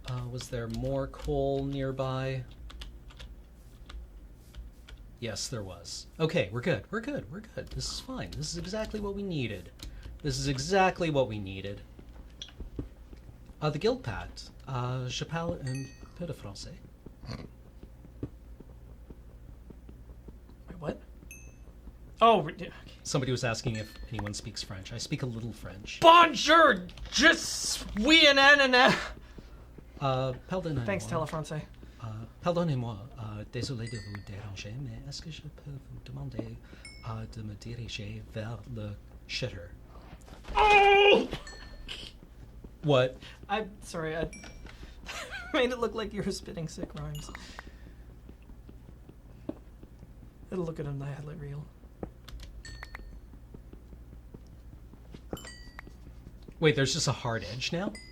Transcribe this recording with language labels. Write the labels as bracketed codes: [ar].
[en] Was there more coal nearby? Yes, there was. Okay, we're good. We're good. We're good. This is fine. This is exactly what we needed. This is exactly what we needed. The guild pact. [fr] Je parle un peu de français. [en] Wait, what? Oh, okay. Somebody was asking if anyone speaks French. I speak a little French. [fr] Bonjour, je suis un ananas. Pardonnez-moi. [en] Thanks, Telefrancais. [fr] Pardonnez-moi. Désolé de vous déranger, mais est-ce que je peux vous demander de me diriger vers le shitter? Oh! [en] What? I'm sorry, I made it look like you were spitting sick rhymes. It'll look good on the highlight reel. Wait, there's just a hard edge now?